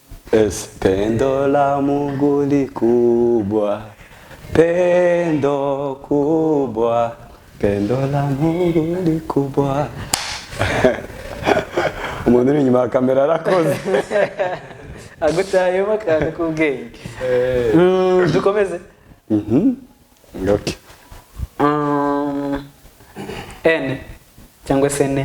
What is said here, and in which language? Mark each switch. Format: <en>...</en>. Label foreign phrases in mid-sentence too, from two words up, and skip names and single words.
<sw>Es pendo la Mungu ni kubwa, pendo kubwa, pendo la Mungu ni kubwa.</sw> <rw>Umuntu uri inyuma ya kamera arakoze. agutayemo akantu k'ubwenge. Dukomeze. Okay. N cyangwa se ne.</rw>